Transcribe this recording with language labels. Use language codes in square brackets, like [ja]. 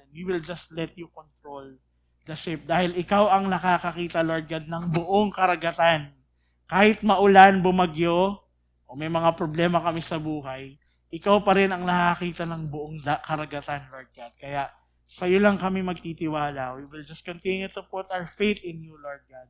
[en] And we will just let you control the ship. [tl] Dahil ikaw ang nakakakita, Lord God, ng buong karagatan. Kahit maulan, bumagyo, o may mga problema kami sa buhay, ikaw pa rin ang nakakita ng buong karagatan, Lord God. Kaya, sa iyo lang kami magtitiwala. [en] We will just continue to put our faith in you, Lord God.